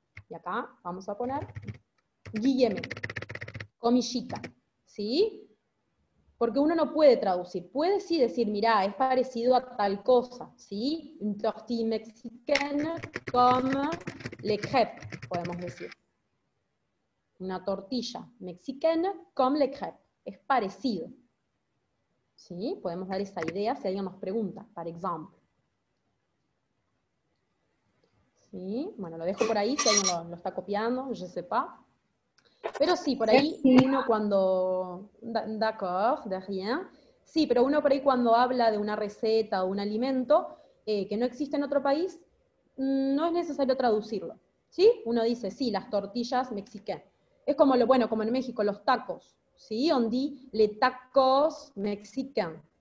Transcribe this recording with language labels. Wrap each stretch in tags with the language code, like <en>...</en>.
<es>Y acá vamos a poner Guillemé, comillita, ¿sí? Porque uno no puede traducir. Puede sí decir, mirá, es parecido a tal cosa, ¿sí?</es> <fr>Une tortilla mexicaine comme les crêpes,</fr> <es>podemos decir. Una tortilla mexicana</es> <fr>comme les crêpes.</fr> <es>Es parecido. ¿Sí? Podemos dar esa idea si alguien nos pregunta, por ejemplo. ¿Sí? Bueno, lo dejo por ahí si alguien lo está copiando,</es> <fr>je sais pas.</fr> <es>Pero sí, por ahí uno cuando...</es> <fr>D'accord, de rien.</fr> <es>Sí, pero uno por ahí cuando habla de una receta o un alimento que no existe en otro país, no es necesario traducirlo. ¿Sí? Uno dice, sí, las tortillas mexicanas. Es como como en México, los tacos. ¿Sí?</es> <fr>On dit les tacos mexicains.</fr>